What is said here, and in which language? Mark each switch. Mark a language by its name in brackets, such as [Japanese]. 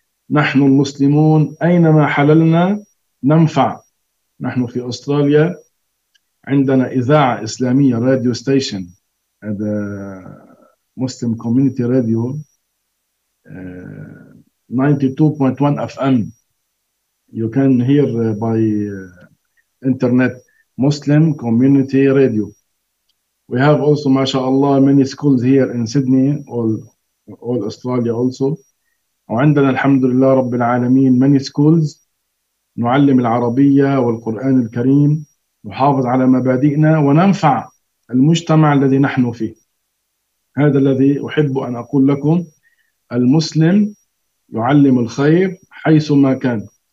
[Arabic] نحن المسلمون أينما حللنا ننفع. نحن في أستراليا عندنا إذاعة إسلامية، راديو ستيشن، هذا مسلم كوميونيتي راديو 92.1 FM. [English] You can hear by internet, Muslim Community Radio. We have also, mashallah, many schools here in Sydney, all Australia also. [Arabic] وعندنا الحمد لله رب العالمين [English] many schools [Arabic] نعلم العربية والقرآن الكريم، نحافظ على مبادئنا وننفع المجتمع الذي نحن فيه. هذا الذي أحب أن أقول لكم. المسلم يعلم الخير حيثما كان.